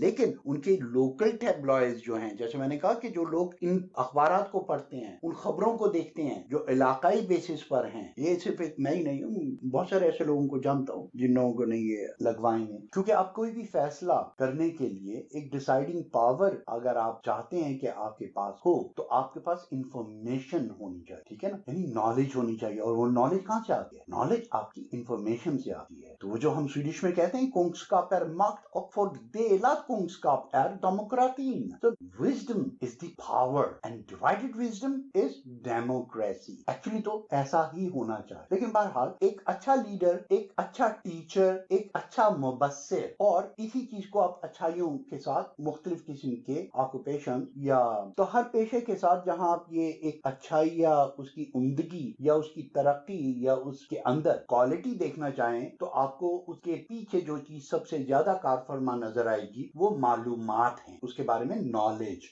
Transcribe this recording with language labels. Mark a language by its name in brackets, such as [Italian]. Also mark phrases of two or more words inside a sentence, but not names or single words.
[Hindi] लेकिन उनके [English] local tabloids [Hindi] जो हैं, जैसे मैंने कहा कि जो लोग इन अखबारात को पढ़ते हैं, उन खबरों को देखते हैं जो इलाकाई बेसिस पर हैं, ये सिर्फ एक मैं ही नहीं हूँ, बहुत सारे ऐसे लोगों को जानता हूँ जिन लोगों को नहीं ये लगवाए हैं। क्योंकि आप कोई भी फैसला करने के लिए एक [English] deciding power [Hindi] अगर आप चाहते हैं कि आपके पास हो, तो आपके पास इंफॉर्मेशन होनी चाहिए। ठीक है ना? यानी नॉलेज होनी चाहिए। और वो नॉलेज कहाँ से आती है? नॉलेज आपकी इंफॉर्मेशन से आती है। तो वो जो हम स्वीडिश में कहते हैं [Swedish] kunskap är makt och fördelad kunskap är demokratin. [English] So wisdom is the power and divided wisdom is democracy. [Hindi] Actually तो ऐसा ही होना चाहिए। लेकिन बहरहाल एक अच्छा लीडर, एक अच्छा टीचर, एक अच्छा मुबस्सिर, और इसी चीज को आप अच्छाइयों के साथ मुख्तलिफ किस्म के ऑक्यूपेशन या तो हर पेशे के साथ जहां आप ये एक अच्छाई या उसकी उम्दगी या उसकी तरक्की या उसके अंदर क्वालिटी देखना चाहें, तो आपको उसके पीछे जो चीज सबसे ज्यादा कारफरमा नजर आएगी वो मालूमात है, उसके बारे में नॉलेज।